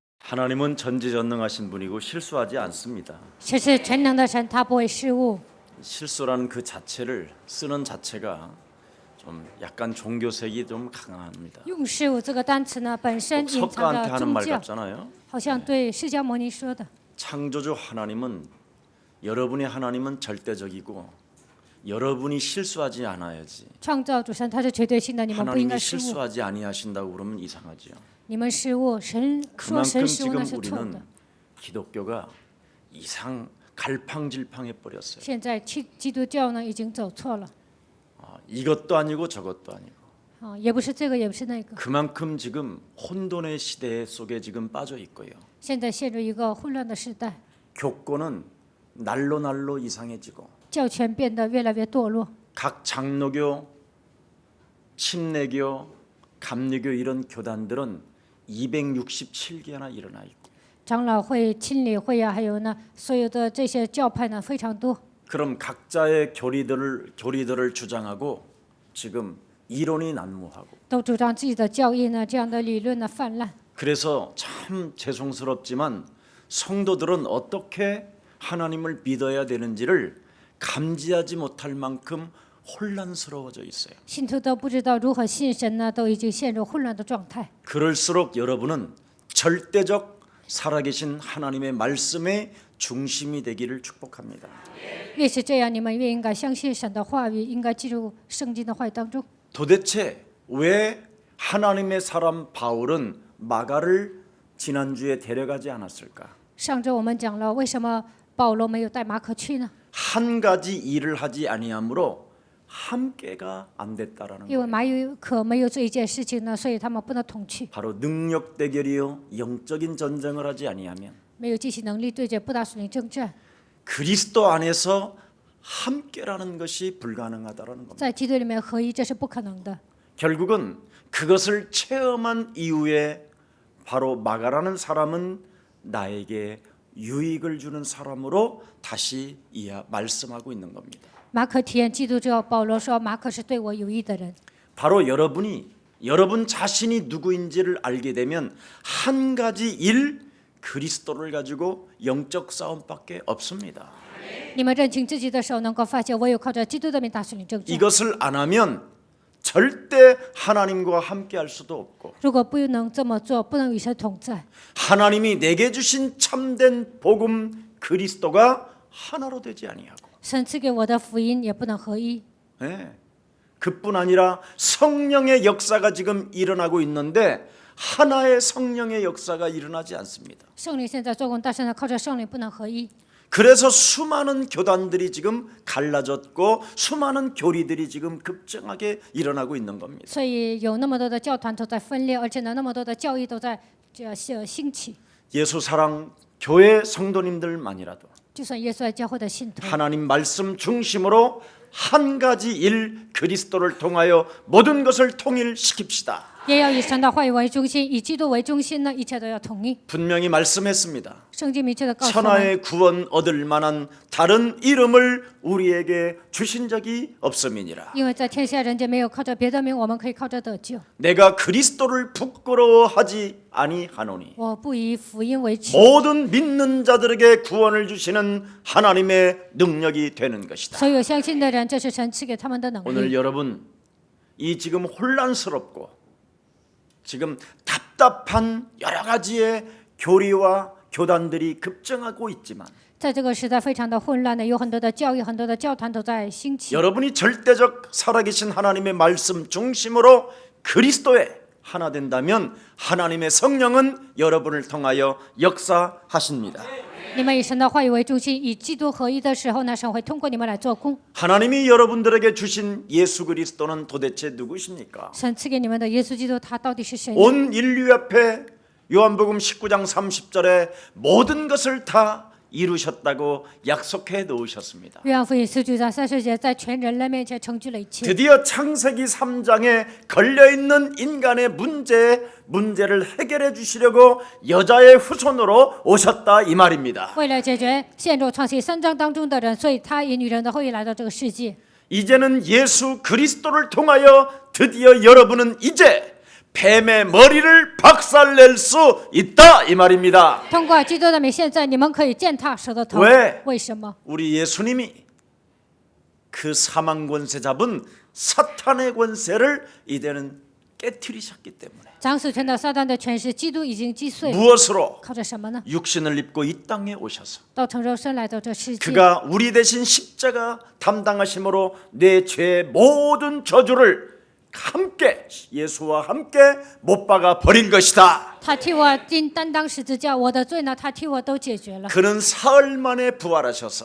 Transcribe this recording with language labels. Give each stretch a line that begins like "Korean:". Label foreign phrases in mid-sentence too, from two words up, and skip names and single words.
Korean: 하나님은 전지전능하신 분이고 실수하지 않습니다.
Chinese: 神是全能的神，他不会失误。
Korean: 실수라는 그 자체를 쓰는 자체가 좀 약간 종교색이 좀 강합니다.
Chinese: 用失误这个单词呢，本身
Korean: 꼭
Chinese: 隐藏
Korean: 석가한테
Chinese: 着
Korean: 하는
Chinese: 宗
Korean: 말
Chinese: 教，
Korean: 같잖아요.
Chinese: 好像对释迦牟尼说的。
Korean: 창조주 하나님은 여러분의 하나님은 절대적이고 여러분이 실수하지 않아야지.
Chinese: 创造主神他是绝对性的，你们不应
Korean: 하나님이
Chinese: 该失误。
Korean: 실수하지 아니하신다고 그러면 이상하죠.
Chinese: 你们失误，神说
Korean: 그만큼
Chinese: 神失误
Korean: 지금
Chinese: 那是错
Korean: 우리는
Chinese: 的。
Korean: 기독교가 이상 갈팡질팡해 버렸어요.
Chinese: 现在基督教呢已经走错了，
Korean: 이것도 아니고 저것도 아니고.
Chinese: 也不是这个，也不是那个，
Korean: 그만큼 지금 혼돈의 시대 속에 지금 빠져 있고요.
Chinese: 现在陷入一个混乱的时代，
Korean: 교권은 날로 날로 이상해지고
Chinese: 教权变得越来越堕落。
Korean: 각 장로교, 침례교, 감리교 이런 교단들은 267개나 일어나 있고
Chinese: 长老会、亲理会啊，还有呢，所有的这些教派呢非常多。
Korean: 그럼 각자의 교리들을 주장하고 지금 이론이 난무하고
Chinese: 都主张自己的教义呢，这样的理论呢泛滥。
Korean: 그래서 참 죄송스럽지만 성도들은 어떻게 하나님을 믿어야 되는지를 감지하지 못할 만큼 혼란스러워져 있어요.
Chinese: 信徒都不知道如何信神呢，都已经陷入混乱的状态。
Korean: 그럴수록 여러분은 절대적 살아계신 하나님의 말씀의 중심이 되기를 축복합니다.
Chinese: 越是这样，你们越应该相信神的话语，应该进入圣经的话语当中。
Korean: 도대체 왜 하나님의 사람 바울은 마가를 지난주에 데려가지 않았을까?
Chinese: 上周我们讲了，为什么保罗没有带马可去呢？
Korean: 한 가지 일을 하지 아니하므로 함께가 안 됐다라는
Chinese: 因为
Korean: 거예요.
Chinese: 马可没有这一件事情呢，所以他们不能同去。
Korean: 바로 능력 대결이요 영적인 전쟁을 하지 아니하면
Chinese: 没有进行能力对决不大属灵征战，
Korean: 그리스도 안에서 함께라는 것이 불가능하다라는 겁니다.
Chinese: 在基督里面合一，这是不可能的。
Korean: 결국은 그것을 체험한 이후에 바로 마가라는 사람은 나에게 유익을 주는 사람으로 다시 말씀하고 있는 겁니다.
Chinese: 马可体验基督之后，保罗说：“马可是对我有益的人。”
Korean: 바로 여러분 자신이 누구인지를 알게 되면 한 가지 그리스도를 가지고 영적 싸움밖에 없습니다.
Chinese: 你们认清自己的时候，能够发现，唯有靠着基督的名打属灵征战。
Korean: 이것을 안 하면 절대 하나님과 함께할 수도 없고
Chinese: 如果不能这么做，不能与神同在，
Korean: 하나님이 내게 주신 참된 복음 그리스도가 하나로 되지 아니하고
Chinese: 神赐给我的福音也不能合一。
Korean: 네. 그뿐 아니라 성령의 역사가 지금 일어나고 있는데 하나의 성령의 역사가 일어나지 않습니다.
Chinese: 圣灵现在做工，但是呢，靠着圣灵不能合一。
Korean: 그래서 수많은 교단들이 지금 갈라졌고 수많은 교리들이 지금 급증하게 일어나고 있는 겁니다.
Chinese: 所以有那么多的教团都在分裂，而且呢，那么多的教义都在兴起。
Korean: 예수 사랑 교회 성도님들만이라도
Chinese: 就算耶稣在教会的信徒，
Korean: 하나님 말씀 중심으로 한 가지 그리스도를 통하여 모든 것을 통일시킵시다.
Chinese: 也要以神的话语为中心，以基督为中心呢，一切都要统一。
Korean: 분명히 말씀했습니다.
Chinese: 圣经明确的告诉我们，
Korean: 천하의 구원 얻을 만한 다른 이름을 우리에게 주신 적이 없음이니라.
Chinese: 因为在天下人间没有靠着别的名，我们可以靠着得救。
Korean: 내가 그리스도를 부끄러워하지 아니하노니
Chinese: 我不以福音为耻，
Korean: 모든 믿는 자들에게 구원을 주시는 하나님의 능력이 되는 것이다.
Chinese: 所有相信的人，这是神赐给他们的能
Korean: 오늘
Chinese: 力。
Korean: 여러분 이 지금 혼란스럽고 지금 답답한 여러 가지의 교리와 교단들이 급증하고 있지만
Chinese: 在这个时代非常的混乱的，有很多的教义、很多的教团都在兴起。
Korean: 여러분이 절대적 살아계신 하나님의 말씀 중심으로 그리스도에 하나 된다면 하나님의 성령은 여러분을 통하여 역사하십니다.
Chinese: 你们以神的话语为中心，以基督合一的时候呢，神会通过你们来做工。
Korean: 하나님이 여러분들에게 주신 예수 그리스도는 도대체 누구십니까?
Chinese: 神赐给你们的耶稣基督，他到底是谁呢？
Korean: 온 인류 앞에 요한복음 19장 30절에 모든 것을 다 이루셨다고 약속해 놓으셨습니다.
Chinese: 约翰福音19章30节，在全人类面前成就了一切。
Korean: 드디어 창세기 3장에 걸려있는 인간의 문제를 해결해 주시려고 여자의 후손으로 오셨다 이 말입니다.
Chinese: 为了解决陷入创世3章当中的人，所以他以女人的后裔来到这个世界。
Korean: 이제는 예수 그리스도를 통하여 드디어 여러분은 이제 뱀의 머리를 박살낼 수 있다 이 말입니다.
Chinese: 通过基督的名，现在你们可以践踏蛇的头。
Korean: 왜
Chinese: 为什么？
Korean: 우리 예수님이 그 사망 권세 잡은 사탄의 권세를 이제는 깨트리셨기 때문에
Chinese: 掌死权的撒旦的权势，基督已经击碎。
Korean: 무엇으로
Chinese: 靠着什么呢？
Korean: 육신을 입고 이 땅에 오셔서
Chinese: 道成肉身来到这世界，
Korean: 그가 우리 대신 십자가 담당하심으로 내 죄의 모든 저주를 함께 예수와 함께 못 박아 버린 것이다.
Chinese: 他替我担当十字架，我的罪呢，他替我都解决了。
Korean: 그는 사흘 만에 부활하셔서